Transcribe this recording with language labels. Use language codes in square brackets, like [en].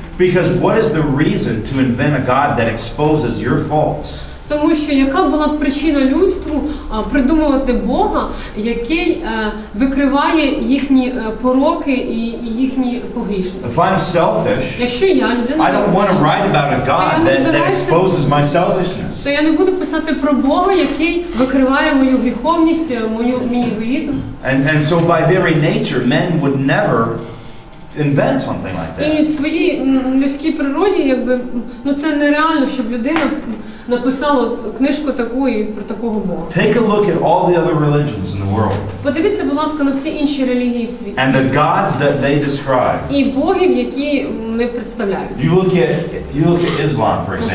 [en] Because what is the reason to invent a God that exposes your faults? [uk] Тому що яка була б причина людству придумувати Бога, який викриває їхні пороки і їхні погрішності? [en] If I'm selfish, [uk] Якщо я людина, [en] I don't want to write about a God that exposes my selfishness. [uk] то я не буду писати про Бога, який викриває мою гріховність, мій егоїзм. [en] And so by very nature, men would never invent something like that. [uk] І в своїй людській природі, якби, це нереально, щоб людина написала книжку таку і про такого Бога. [en] Take a look at all the other religions in the world. [uk] Подивіться, будь ласка, на всі інші релігії в світі. [en] And the gods that they describe. [uk] І богів, які вони представляють. [en] You look at Islam, for example.